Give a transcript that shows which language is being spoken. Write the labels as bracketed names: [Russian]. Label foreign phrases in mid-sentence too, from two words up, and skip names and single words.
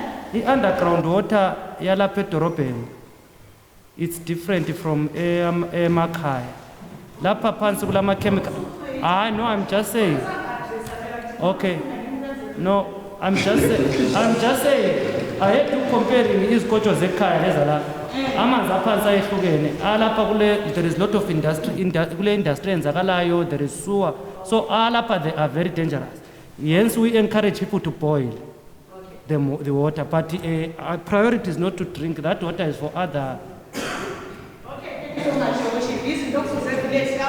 [English] I-underground water [North Ndebele] yalapha edorobheni [English] it's different from emakhaya. [North Ndebele] Lapha phansi kulama chemical. [English] No, I'm just saying. Okay. No, I'm just saying. I have to compare [North Ndebele] izikotsho zekhaya lezalapha. Amanzi aphansi ayehlukene. [English] Alapha there is lot of industry enzakalayo, there is sewer. So alapha they are very dangerous. Hence we encourage people to boil the water, but our priority is not to drink. That water is for other. Okay, thank you so much, Your Worship. These doctors have been